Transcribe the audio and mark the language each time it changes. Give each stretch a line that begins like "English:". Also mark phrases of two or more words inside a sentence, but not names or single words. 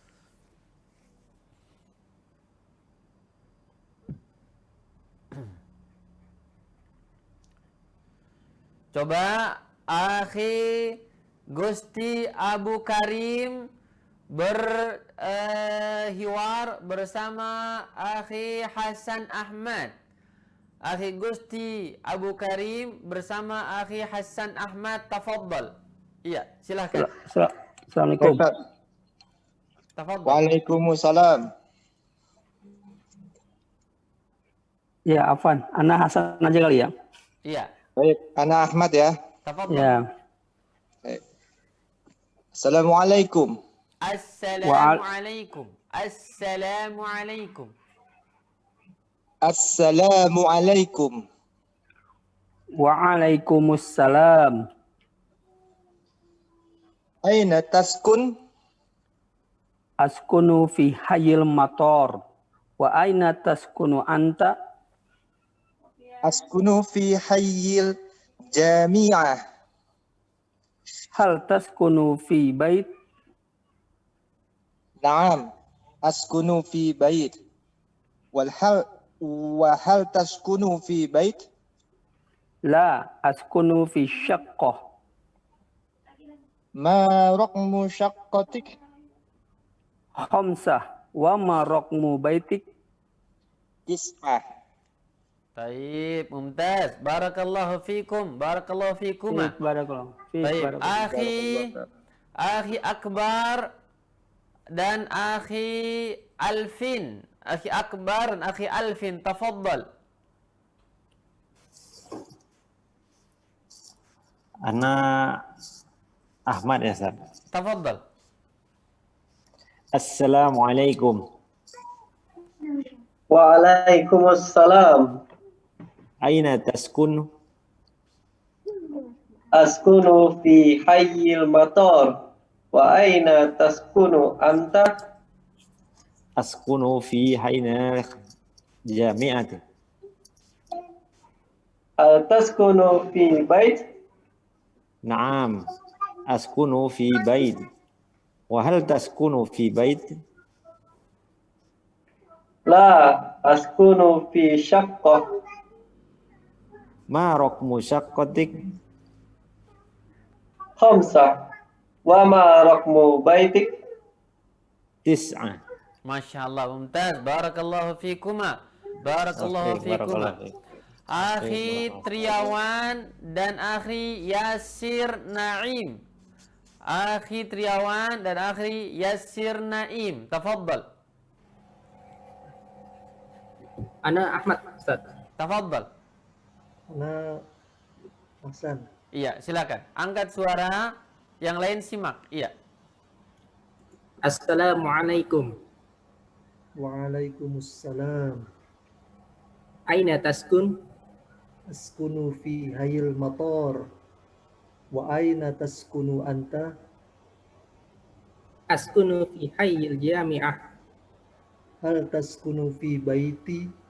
Indonesian: Coba akhi Gusti Abu Karim berhiwar bersama akhi Hasan Ahmad. Akhi Gusti Abu Karim bersama akhi Hasan Ahmad, tafaddal. Iya, silahkan. Assalamualaikum. Tafaddal. Waalaikumsalam. Ya, Afwan. Ana Hasan aja kali ya. Iya, Baik, Ana Ahmad ya. tafaddal. Ya. Assalamualaikum. Assalamualaikum. Assalamualaikum. Assalamualaikum. Waalaikumsalam.
Arabic: أين تسكن? أسكن في حي المطار. وأين تسكن أنت? أسكن في حي الجامعة. هل تسكن في بيت? نعم، أسكن في بيت. وهل تسكن في بيت? لا أسكن في شقة. ما رقم شقتك? خمسة. وما رقم بيتك? Tis'ah. طيب، ممتاز. بارك الله فيكم. بارك الله فيكما. بارك الله.
Indonesian: Baik, akhi Akbar dan akhi Alfin. Akhi Akbar dan akhi Alfin, tafaddal. Ana Ahmad ya, Ustaz. Tafaddal. Assalamualaikum. Waalaikumsalam.
Arabic: أين تسكن? أسكن في حي المطار. وأين تسكن أنت? أسكن في حينا جامعتي. هل تسكن في بيت? نعم، أسكن في بيت. وهل تسكن في بيت? لا أسكن في شقة. ما رقم شقتك? خمسة. وما رقم بيتك? Tis'ah. ما شاء الله، ممتاز. بارك الله فيكما. بارك الله فيكما.
Indonesian: Akhi Triawan dan akhi Yasir Naim. Akhi Triawan dan akhi Yasir Naim. Tafaddal. Ana Ahmad, Ustaz. Tafaddal. Nah, Hasan. Iya, silakan. Angkat suara, yang lain simak. Iya. Assalamualaikum. Waalaikumsalam.
Arabic: أين تسكن? أسكن في حي المطار. وأين تسكن أنت? أسكن في حي الجامعة. هل تسكن في بيتي?